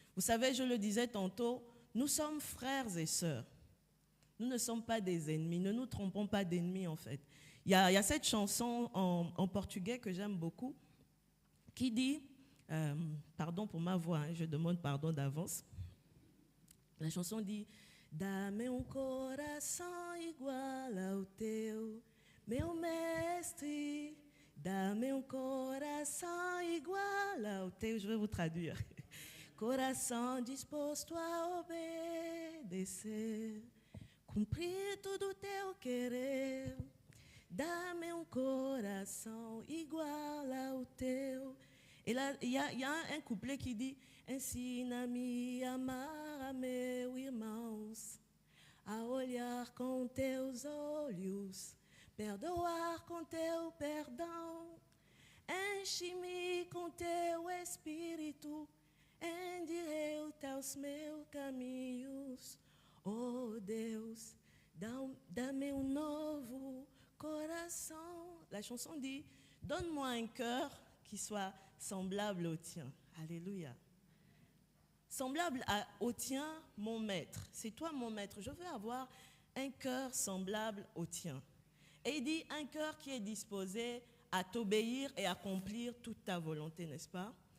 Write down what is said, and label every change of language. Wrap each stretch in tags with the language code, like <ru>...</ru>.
<fr>Vous savez, je le disais tantôt, nous sommes frères et sœurs. Nous ne sommes pas des ennemis, ne nous trompons pas d'ennemis en fait. Il y a cette chanson en portugais que j'aime beaucoup, qui dit, pardon pour ma voix, hein, je demande pardon d'avance. La chanson dit,</fr> <pt>dá-me coração igual ao teu,</pt> <fr>meu mestre, dá-me coração igual ao teu. Je vais vous traduire.</fr> <pt>Coração disposto a obedecer, cumprir tudo teu querer. Dá-me coração igual ao teu.</pt> <fr>Et là, il y a un couplet qui dit</fr> <pt>ensina-me a amar, meu irmãos, a olhar com teus olhos, perdoar com teu perdão, enche-me com teu espírito, endireita os meus caminhos, oh Deus, dá-me novo coração.</pt> <fr>La chanson dit donne-moi un cœur qui soit semblable au tien. Alléluia. Semblable au tien, mon maître. C'est toi mon maître. Je veux avoir un cœur semblable au tien. Et il dit un cœur qui est disposé à t'obéir et accomplir toute ta volonté, n'est-ce pas?</fr>